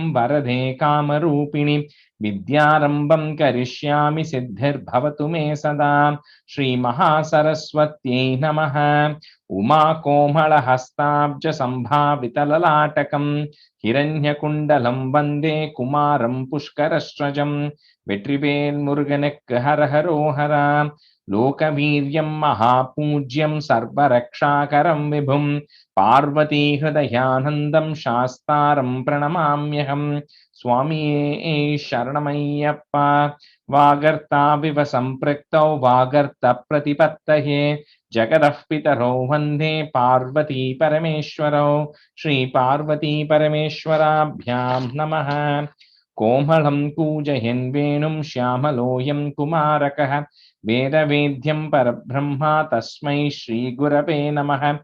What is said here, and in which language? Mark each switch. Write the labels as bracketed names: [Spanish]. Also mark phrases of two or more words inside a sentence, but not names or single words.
[Sanskrit] वरदे कामरूपिणि विद्यारम्भं करिष्यामि सिद्धिर्भवतु मे सदा श्रीमहासरस्वत्यै नमः उमाकोमलहस्ताब्ज सम्भावितललाटकं हिरण्यकुण्डलं वन्दे कुमारं पुष्करस्रजं [Tamil] வெற்றிவேல் முருகனுக்கு ஹரஹரோஹரா [Sanskrit] लोकवीर्यं महापूज्यं सर्वरक्षाकरं विभुं पार्वती हृदयानन्दं शास्तारं प्रणमाम्यहम् [Tamil] சுவாமியே சரணமையப்பா [Sanskrit] वागर्थाविव सम्पृक्तौ वागर्थ प्रतिपत्तये जगदः पितरौ वन्दे पार्वती परमेश्वरौ श्री पार्वती परमेश्वराभ्यां नमः कोमलं कूजयन् वेणुं श्यामलोऽयं कुमारकः वेदवेद्यं परब्रह्मा तस्मै श्रीगुरवे नमः